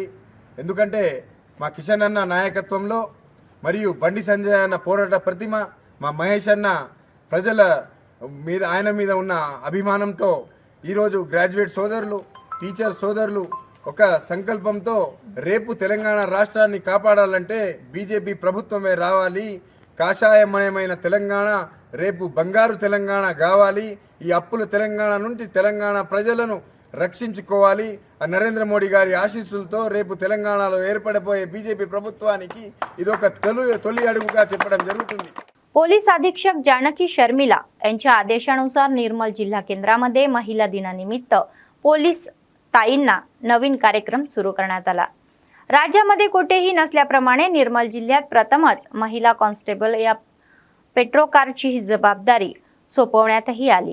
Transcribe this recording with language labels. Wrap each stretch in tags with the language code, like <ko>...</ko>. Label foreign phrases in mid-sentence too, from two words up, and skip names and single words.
<te>ఎందుకంటే మా కిషన్ అన్న నాయకత్వంలో మరియు బండి సంజయ్ అన్న పోరాట ప్రతిమ, మా మహేష్ అన్న ప్రజల మీద ఆయన మీద ఉన్న అభిమానంతో ఈరోజు గ్రాడ్యుయేట్ సోదరులు, టీచర్ సోదరులు ఒక సంకల్పంతో రేపు తెలంగాణ రాష్ట్రాన్ని కాపాడాలంటే బీజేపీ ప్రభుత్వమే రావాలి, కాషాయమయమైన తెలంగాణ రేపు బంగారు తెలంగాణ కావాలి, ఈ అప్పుల తెలంగాణ నుండి తెలంగాణ ప్రజలను రక్షించుకోవాలి. ఆ నరేంద్ర మోడీ గారి आशीस्సులతో రేపు తెలంగాణలో ఏర్పడబోయే బీజేపీ ప్రభుత్వానికి ఇదొక తొలి अडुगा చెప్పడం జరుగుతుంది.</te> <mr>पोलीस अधीक्षक जानकी शर्मिला यांच्या आदेशानुसार निर्मल जिल्हा केंद्रामध्ये महिला दिनानिमित्त पोलीस ताईंना नवीन कार्यक्रम सुरू करण्यात आला. राज्यामध्ये कुठेही नसल्याप्रमाणे निर्मल जिल्ह्यात प्रथमच महिला कॉन्स्टेबल या पेट्रोकारची जबाबदारी सोपवण्यातही आली.</mr>